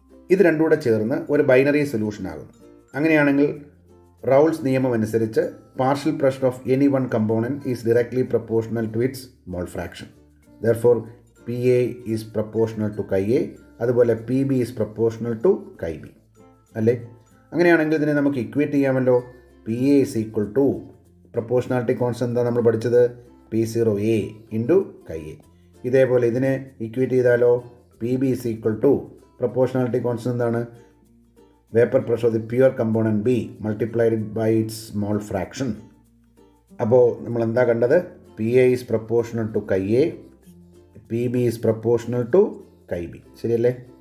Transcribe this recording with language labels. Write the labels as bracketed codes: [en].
[ml] ഇത് രണ്ടും കൂടെ ചേർന്ന് ഒരു ബൈനറി സൊല്യൂഷൻ ആകുന്നു. അങ്ങനെയാണെങ്കിൽ Raoult's നിയമം അനുസരിച്ച് [en] Partial pressure of any one component is directly proportional to its mole fraction. Therefore PA is proportional to chi A, [ml] അതുപോലെ [en] PB is proportional to chi B. [ml] അല്ലേ? അങ്ങനെയാണെങ്കിൽ ഇതിനെ നമുക്ക് ഇക്വേറ്റ് ചെയ്യാമല്ലോ. [en] PA is equal to proportionality constant [ml] എന്താ നമ്മൾ പഠിച്ചത്? [en] P0A into chi A. [ml] ഇതേപോലെ ഇതിനെ ഇക്വേറ്റ് ചെയ്താലോ? [en] PB is equal to proportionality constant [ml] എന്താണ്? [en] Vapour pressure of the pure component B multiplied by its mole fraction. [ml] അപ്പോൾ നമ്മൾ എന്താ കണ്ടത്? [en] PA is proportional to chi A, PB is proportional to chi B. [ml] ശരിയല്ലേ?